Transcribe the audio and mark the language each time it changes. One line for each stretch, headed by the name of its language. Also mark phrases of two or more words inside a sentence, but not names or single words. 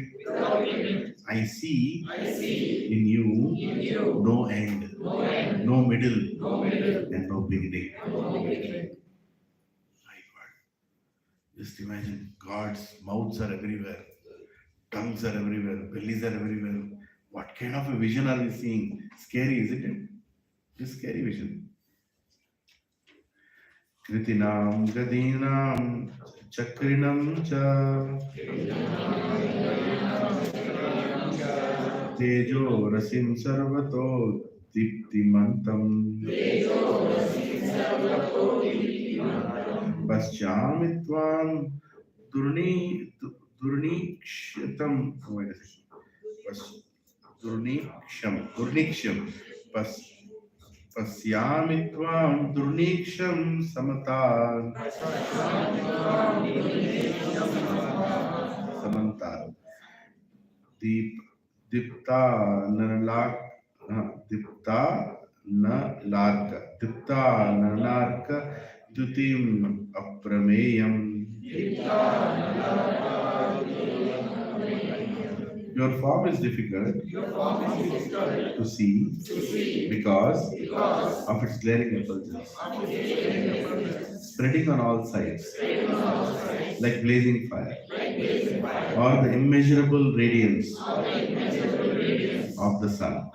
English: I see in you no end, no middle, and no beginning. My God. Just imagine God's mouths are everywhere, tongues are everywhere, bellies are everywhere. What kind of a vision are we seeing? Scary, isn't it? Just scary vision.
Sanskrit: Kritinam Gadinam Chakrinam Cha Tejo Rasim Sarvato Diptimantam Paschyamitvam Durnikshatam.
English: Wait a second.
Sanskrit: Durniksham. Pasyamitvam Durniksham Samata. Samanta. Dipta Nanarka Dutim Aprameyam.
English: Your form is difficult to see because of its glaring effulgence, spreading on all sides like blazing fire, or the immeasurable radiance of the sun.